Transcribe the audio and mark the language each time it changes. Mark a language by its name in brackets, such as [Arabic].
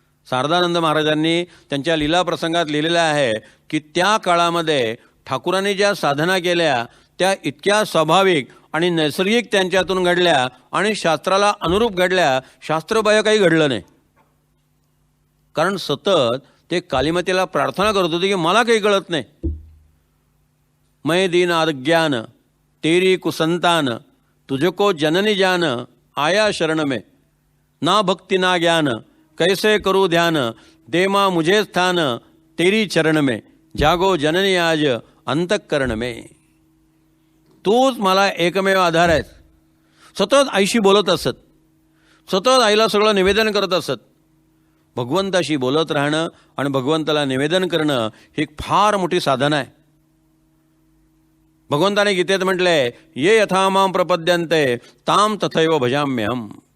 [Marathi] शारदानंद महाराजांनी त्यांच्या लीला प्रसंगात लिहिलेलं आहे की त्या काळामध्ये ठाकुरांनी ज्या साधना केल्या त्या इतक्या स्वाभाविक आणि नैसर्गिक त्यांच्यातून घडल्या आणि शास्त्राला अनुरूप घडल्या. शास्त्रबाह्य काही घडलं नाही. कारण सतत ते कालीमातेला प्रार्थना करत होते की मला काही कळत नाही. [Hindi] मै दीन अज्ञान तेरी कुसंतान तुझको जननी जान आया शरण में ना भक्ति ना ज्ञान कैसे करू ध्यान दे माँ मुझे स्थान तेरी चरण में जागो जननी आज अंतःकरण में. [Marathi] तूच मला एकमेव आधार आहेस. सतत आईशी बोलत असत, सतत आईला सगळं निवेदन करत असत. भगवंताशी बोलत राहणं आणि भगवंताला निवेदन करणं ही एक फार मोठी साधना आहे. भगवंताने गीतेत म्हटलंय [Sanskrit] ये यथा मां प्रपद्यन्ते ताम तथैव भजाम्यहम.